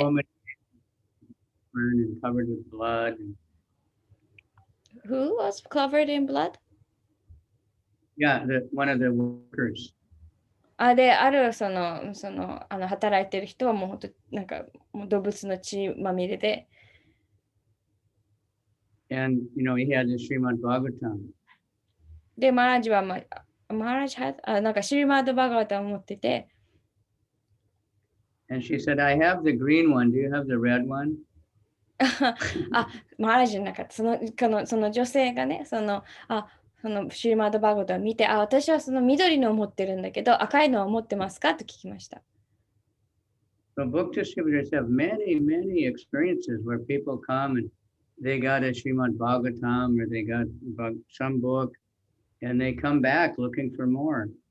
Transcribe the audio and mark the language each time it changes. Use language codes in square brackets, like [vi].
[en] woman burned and covered with blood. Who was covered in blood? Yeah, one of the workers. [ja] で、ある働いてる人はもう本当なんかもう動物の血まみれで、 [en] And, he had the Srimad Bhagavatam. [ja] で、マハラジは、マハラジはなんかシリマード・バガワタを持ってて、 [en] And she said, I have the green one. Do you have the red one? [ja] マハラジじゃなかった。その女性がね、そのシリマード・バガワタを見て、私はその緑のを持ってるんだけど、赤いのを持ってますかと聞きました。 [en] So book distributors have many, many experiences where people come and they got a Srimad Bhagavatam or they got some book and they come back looking for more.